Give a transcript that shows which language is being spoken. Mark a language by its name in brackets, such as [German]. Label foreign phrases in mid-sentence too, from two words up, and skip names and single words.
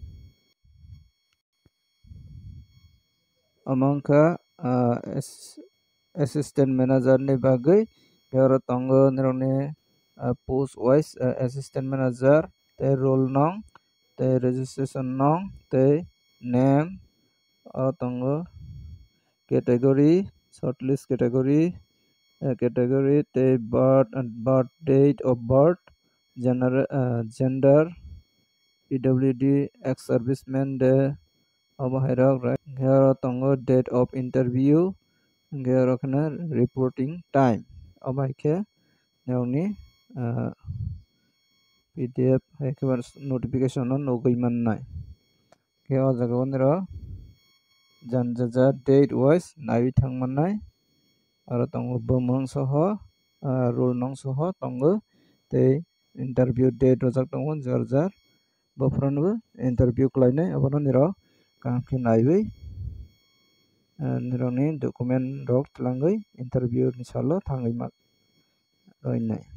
[Kok Borok] amongka [English] assistant manager [Kok Borok] ni bagai aro tongo nirokni [English] post wise assistant manager [Kok Borok] te role nong te registration nong te name aro tongo [English] category shortlist category category [Kok Borok] te [English] birth date of birth gender PWD ex serviceman [Kok Borok] de abo hairok right hero tongo [English] date of interview [Kok Borok] hero khana [English] reporting time [Kok Borok] abo haike nirokni PDF haikebar notification no nogoi mannai ke o jaga o niro janjaja [English] date wise [Kok Borok] nai thangmannai aro tongo bomong soho role nong soho tongo tei [English] interview date [Kok Borok] rojak tongo jar jar bofranobo interview khlainai abono niro kaham khe naiwi nirokni document rok twlangui interview ni salo thangui roinai